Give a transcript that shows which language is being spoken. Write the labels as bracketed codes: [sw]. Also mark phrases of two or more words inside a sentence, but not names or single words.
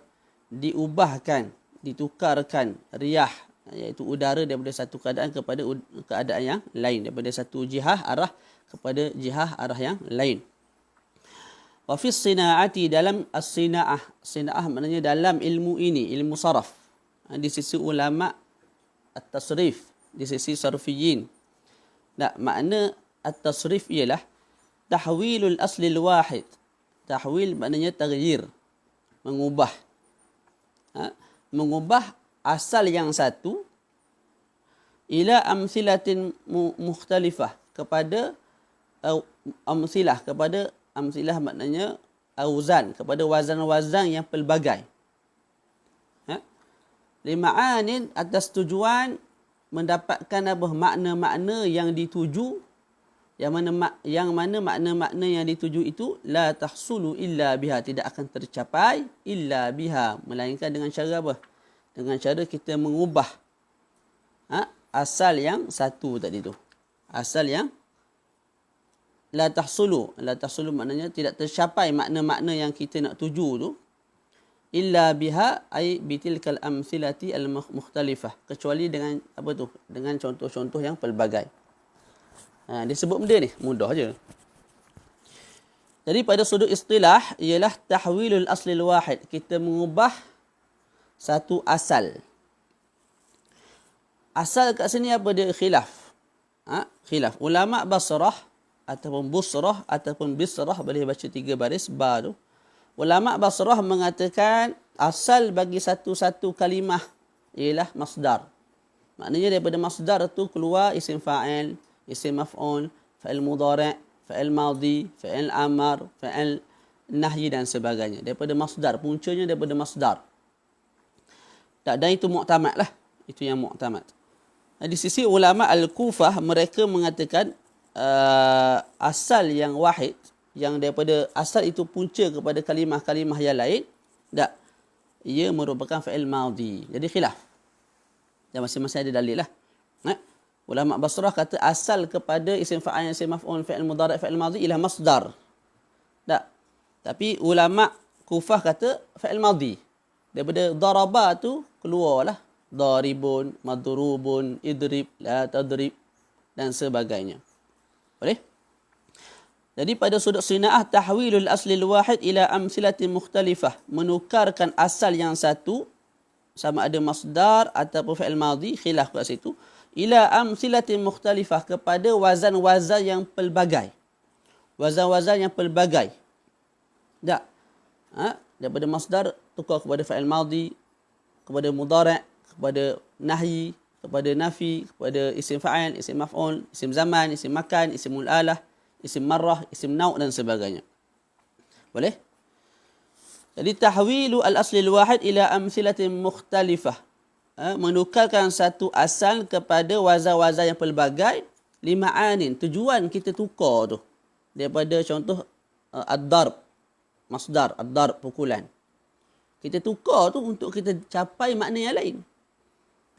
[ms] Diubahkan, ditukarkan riyah, iaitu udara daripada satu keadaan kepada keadaan yang lain, daripada satu jihah arah kepada jihah arah yang lain. [ar] وفي الصناعة, [ms] dalam as-sinaah, sinaah maknanya dalam ilmu ini, ilmu saraf, di sisi ulama at-tasrif, di sisi sarfiyin. Nah, makna at-tasrif ialah [ar] تحويل الأصل الواحد. [ms] Tahwil maknanya taghyir, mengubah. Mengubah asal yang satu [ar] إلى أمثلة مختلفة, [ms] kepada amsilah, kepada amsilah maknanya auzan, kepada wazan-wazan yang pelbagai. Lima'anin, atas tujuan mendapatkan apa? Makna-makna yang dituju, yang mana makna-makna yang dituju itu [ar] لا تحصل إلا بها, [ms] tidak akan tercapai [ar] إلا بها, [ms] melainkan dengan cara apa? Dengan cara kita mengubah asal yang satu tadi tu. Asal yang [ar] لا تحصل. لا تحصل [ms] maknanya tidak tercapai makna-makna yang kita nak tuju tu. [ar] إلا بها أي بتلك الأمثلة المختلفة. [ms] Kecuali dengan apa tu? Dengan contoh-contoh yang pelbagai. Dia sebut benda ni, mudah je. Jadi pada sudut istilah ialah [ar] تحويل الأصل الواحد. [ms] Kita mengubah satu asal. Asal kat sini apa dia? Khilaf. Khilaf. Ulama Basrah ataupun Busrah ataupun Bisrah, boleh baca 3 baris ba tu. Ulama Basrah mengatakan asal bagi satu-satu kalimah ialah masdar. Maknanya daripada masdar tu keluar isim fa'il, isim maf'ul, fa'il mudhari', fa'il madhi, fa'il amar, fa'il nahyi dan sebagainya. Daripada masdar, puncanya daripada masdar. Dan itu mu'tamad lah. Itu yang mu'tamad. Di sisi ulama Al-Kufah, mereka mengatakan asal yang wahid, yang daripada asal itu punca kepada kalimah-kalimah yang lain, tak, ia merupakan fa'il madhi. Jadi khilaf. Dan masing-masing ada dalil lah. Ulama Basrah kata asal kepada isim fa'il, isim maf'ul, fa'il mudhari', fa'il madhi ialah masdar. Tak. Tapi ulama Kufah kata fa'il madhi. Daripada daraba tu keluarlah daribun, madrubun, idrib, [ar] لا تضرب [ms] dan sebagainya. Boleh? Jadi pada sudut sinaah, [ar] تحويل الأصل الواحد إلى أمثلة مختلفة, [ms] menukarkan asal yang satu, sama ada masdar ataupun fa'il madhi, khilaf kat situ, [ar] إلى أمثلة مختلفة, [ms] kepada wazan-wazan yang pelbagai. Wazan-wazan yang pelbagai. Tak? Daripada masdar tukar kepada fa'il madhi, kepada mudhari', kepada nahyi, kepada nafi, kepada isim fa'il, isim maf'ul, isim zaman, isim makan, isimul alah, isim marrah, isim nau' dan sebagainya. Boleh? Jadi [ar] تحويل الأصل الواحد إلى أمثلة مختلفة, [ms] menukarkan satu asal kepada wazan-wazan yang pelbagai, lima'anin, tujuan kita tukar tu daripada contoh ad-darb, masdar, ad-darb, pukulan. Kita tukar tu untuk kita capai makna yang lain.